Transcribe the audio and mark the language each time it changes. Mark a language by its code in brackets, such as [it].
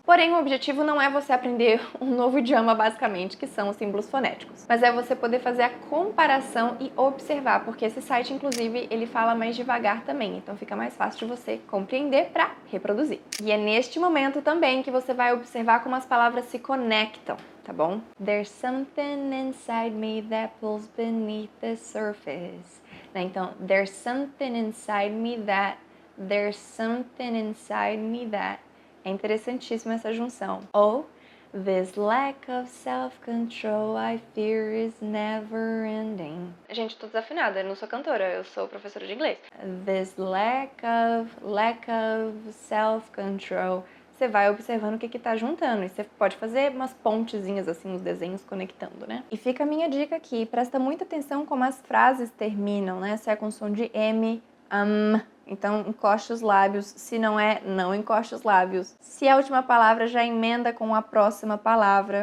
[pt] Porém, o objetivo não é você aprender um novo idioma, basicamente, que são os símbolos fonéticos. Mas é você poder fazer a comparação e observar, porque esse site, inclusive, ele fala mais devagar também. Então fica mais fácil de você compreender para reproduzir. E é neste momento também que você vai observar como as palavras se conectam, tá bom? [en] There's something inside me that pulls beneath the surface. Então, there's something inside me that, there's something inside me that. [pt] É interessantíssima essa junção. [en] Ou, this lack of self-control I fear is never ending. [pt] Gente, tô desafinada, eu não sou cantora, eu sou professora de inglês. [en] This lack of self-control. [pt] Você vai observando o que tá juntando. E você pode fazer umas pontezinhas, assim, os desenhos conectando, né? E fica a minha dica aqui. Presta muita atenção como as frases terminam, né? Se é com som de M, então encoste os lábios. Se não é, não encoste os lábios. Se a última palavra já emenda com a próxima palavra.